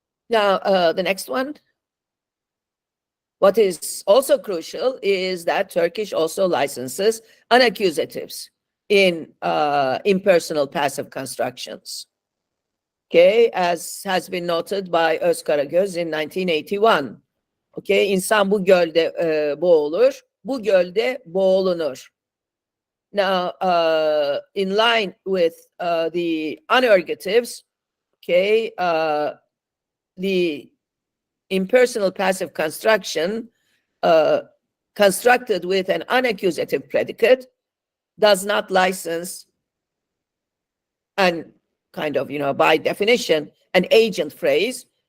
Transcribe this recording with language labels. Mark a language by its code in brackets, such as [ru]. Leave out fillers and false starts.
[en] Now, the next one. What is also crucial is that Turkish also licenses unaccusatives in impersonal passive constructions. Okay, as has been noted by Özkaragöz in 1981. [tr] Okay, insan bu gölde boğulur, bu gölde boğulunur. [en] Now, in line with the unergatives, okay, the impersonal passive construction constructed with an unaccusative predicate does not license, and kind of, by definition, an agent phrase.